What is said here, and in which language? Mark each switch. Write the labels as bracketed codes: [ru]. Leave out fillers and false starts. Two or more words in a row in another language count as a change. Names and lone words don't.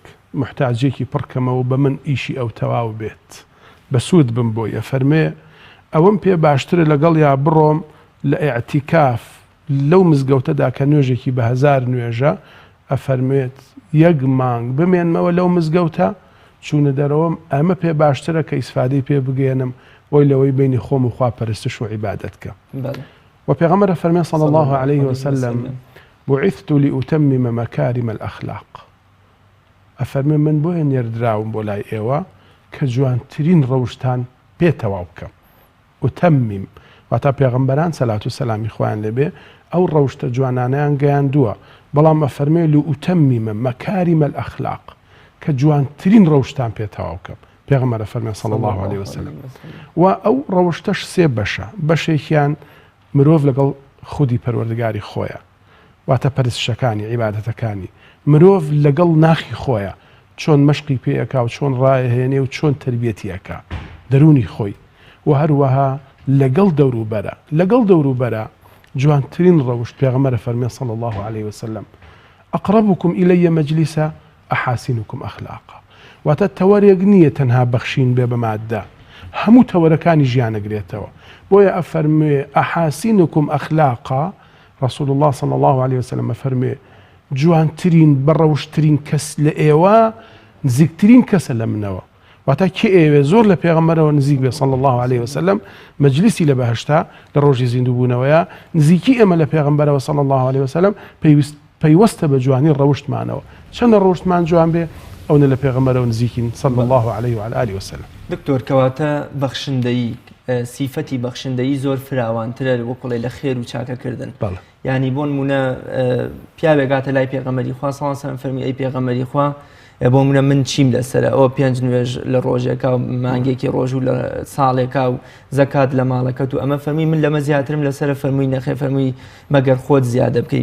[ckb] محتاجێکی پڕکەمەوە بە من ئیشی ئەو تەواو بێت بە سوود بم بۆی، ئەفەرمێ ئەوەم پێ باشترە لەگەڵ یا بڕۆم لە ئیعتیکاف لەو مزگەوتەدا کە نوێژێکی بە 1000 نوێژە، ئەفەرمێت یەک مانگ بمێنمەوە لەو مزگەوتە چوونە دەرەوەم ئەمە پێ باشترە کە ئیسفادەی پێ بگەێنم وی لەوەی بینی خۆم و خواپەرستش و عیبادەت کە. و پێغەمبەر فەرمێ [ar] صلی الله عليه وسلم بعثت لأتمم مكارم الأخلاق، [ckb] ئەفەرمێ من بۆیە نێردراوم بۆ لای ئێوە کە جوانترین ڕەوشتان پێ تەواو بکەم. ئوتەمیم واتە پێغەمبەران سەلات و سەلامی خۆیان لێبێ ئەو ڕەوشتە جوانانەیان گەیاندووە، بەڵام ئەفەرمێ [ar] لأتمم مكارم الأخلاق [ckb] کە جوانترین ڕەوشتان پێ تەواو بکەم. پێغەمبەر فەرمێ [ar] صلی الله عليه وسلم [ckb] و ئەو ڕەوشتەش سێ بەشە، بەشێکیان مرۆڤ لەگەڵ خودی پەروەردگاری خۆیە، واتە پەرستشەکانی عیبادەتەکانی، مرۆڤ لەگەڵ ناخی خۆیە چۆن مەشقی پێیەکا و چۆن ڕایهێنێ و چۆن تربیەتیەکە دەرونی خۆی، و هەروەها لەگەڵ دەوروبەرە، لەگەڵ دەوروبەرە جوانترین ڕەوشت پێغەمبەر فەرمێ [ar] صلی الله عليه وسلم ئەقربكم إلي مجلسا أحاسنكم أخلاقا، [ckb] واتە تەوەرێک نییە تەنها بەخشین بێ بە مادە، هەموو تەوەرەکانی ژیانەگرێتەوە. بۆیە ئەفەرمێ [ar] ئەحاسینکم ئەخلاقا، رسول الله صلی الله عليه وسلم [ckb] ئەفەرمێ جوانترین بەڕەوشترین کەس لە ئێوە نزیکترین کەسە لە منەوە، واتە کێ ئێوێ زۆر لە پێغەمبەرەوە نزیک بێ [ar] صلی الله عليه وسلم [ckb] مەجلیسی لە بەهەشتا لە ڕۆژی زیندووبوونەوەیە، نزیکی ئێمە لە پێغەمبەرەوە [ar] صلی الله عليه وسلم [ckb] پەیوەستە بە جوانی ڕەوشتمانەوە، چەندە ڕەوشتمان جوان بێ ئەوە لە پێغەمبەرەوە نزیکین [ar] صلی الله عليه وعلى آله وسلم. [ckb] دکتۆر کەواتە بەخشندەیی سیفەتی بەخشندەیی زۆر فراوانترە وەکوڵێ لە خێر و چاکەکردن. یعنی بۆ نمونە پیاوێکاتە لای پێغەمبەری خوا [ar] صلی الله عليه وسلم [ckb] فەرمی ئەی پێغەمبەری خوا بۆ منە من چیم لەسرە ئەوە 5 نوێژ لە ڕۆژێکا و مانگێکی ڕۆژ و لە ساڵێکا و زەکات لە ماڵەکەت و ئەمە فەرمی من لەمە زیاترم لەسرە فەرمووی نەخێ فەرمووی مەگەر خۆت زیادە بکەی.